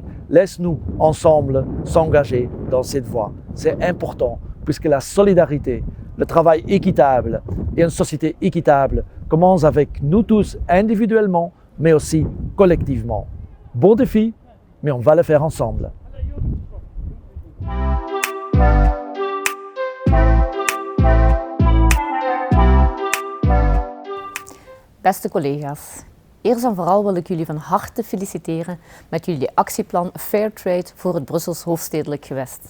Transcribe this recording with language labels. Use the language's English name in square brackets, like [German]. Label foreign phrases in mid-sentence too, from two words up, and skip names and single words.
[French] Laisse-nous ensemble s'engager dans cette voie. C'est important puisque la solidarité, le travail équitable et une société équitable commencent avec nous tous individuellement, mais aussi collectivement. Bon défi, mais on va le faire ensemble. [Dutch] Beste collega's, eerst en vooral wil ik jullie van harte feliciteren met jullie actieplan Fair Trade voor het Brussels hoofdstedelijk gewest.